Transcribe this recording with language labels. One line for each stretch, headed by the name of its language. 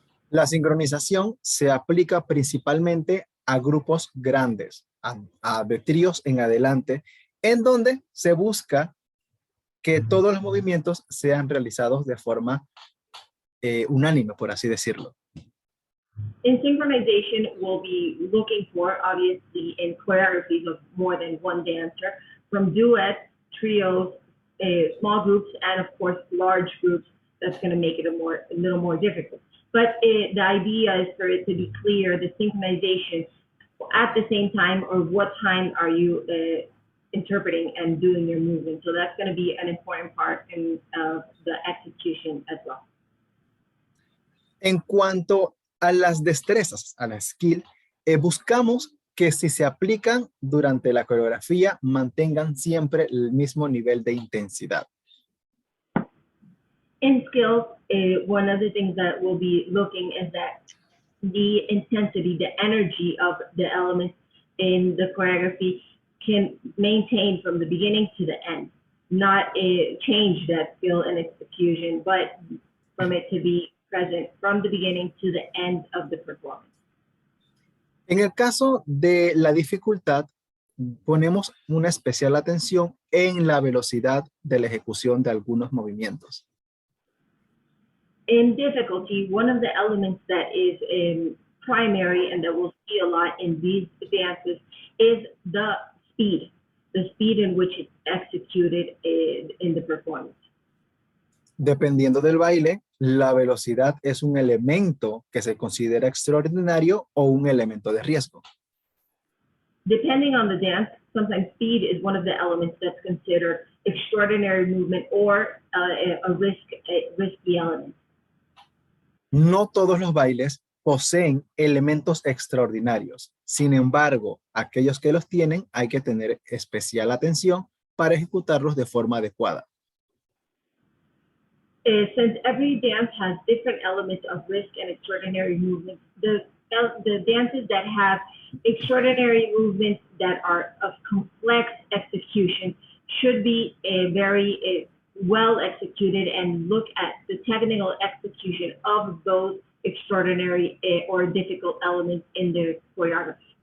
Spanish: La sincronización se aplica principalmente a grupos grandes, de tríos en adelante, en donde se busca que todos los movimientos sean realizados de forma unánime, por así decirlo.
English: In synchronization, we'll be looking for, obviously, in choreographies of more than one dancer, from duets, trios, small groups, and of course, large groups. That's going to make it a little more difficult. But the idea is for it to be clear, the synchronization at the same time, or what time are you interpreting and doing your movement. So that's going to be an important part in the execution as well.
Spanish: En cuanto a las destrezas, a la skill, buscamos que si se aplican durante la coreografía, mantengan siempre el mismo nivel de intensidad.
English: In skills, one of the things that we'll be looking is that the intensity, the energy of the elements in the choreography can maintain from the beginning to the end, not change that skill and execution, but from it to be present from the beginning to the end of the performance.
Spanish: En el caso de la dificultad, ponemos una especial atención en la velocidad de la ejecución de algunos movimientos.
English: In difficulty, one of the elements that is primary and that we'll see a lot in these dances is the speed in which it's executed in the performance.
Spanish: Dependiendo del baile, la velocidad es un elemento que se considera extraordinario o un elemento de riesgo.
English: Depending on the dance, sometimes speed is one of the elements that's considered extraordinary movement or a risky element.
Spanish: No todos los bailes poseen elementos extraordinarios. Sin embargo, aquellos que los tienen hay que tener especial atención para ejecutarlos de forma adecuada.
English: Since every dance has different elements of risk and extraordinary movements, the dances that have extraordinary movements that are of complex execution should be very well executed and look at the technical execution of those extraordinary or difficult elements in the choreography.